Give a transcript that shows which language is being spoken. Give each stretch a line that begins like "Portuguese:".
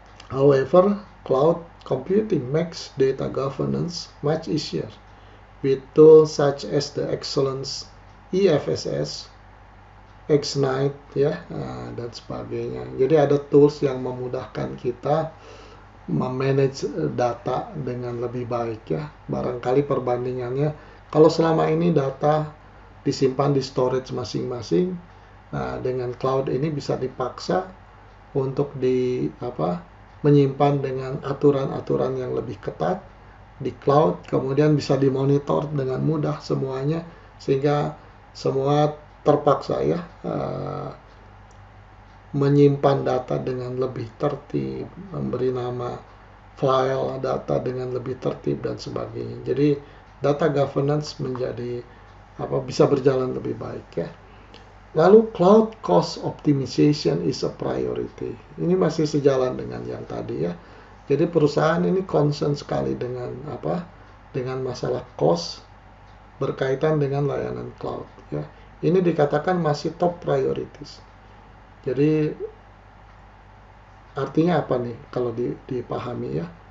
English: However, cloud computing makes data governance much easier with tools such as the excellent
Indonesian: EFSS, Xnight ya, dan sebagainya. Jadi ada tools yang memudahkan kita memanage data dengan lebih baik ya. Barangkali perbandingannya, kalau selama ini data disimpan di storage masing-masing, nah dengan cloud ini bisa dipaksa untuk menyimpan dengan aturan-aturan yang lebih ketat di cloud, kemudian bisa dimonitor dengan mudah semuanya, sehingga semua terpaksa ya menyimpan data dengan lebih tertib, memberi nama file data dengan lebih tertib dan sebagainya. Jadi data governance menjadi bisa berjalan lebih baik ya. Lalu
English: cloud cost optimization is a priority.
Indonesian: Ini masih sejalan dengan yang tadi ya. Jadi perusahaan ini concern sekali dengan dengan masalah cost berkaitan dengan layanan cloud ya. Ini dikatakan masih top priorities. Jadi artinya apa nih kalau dipahami ya?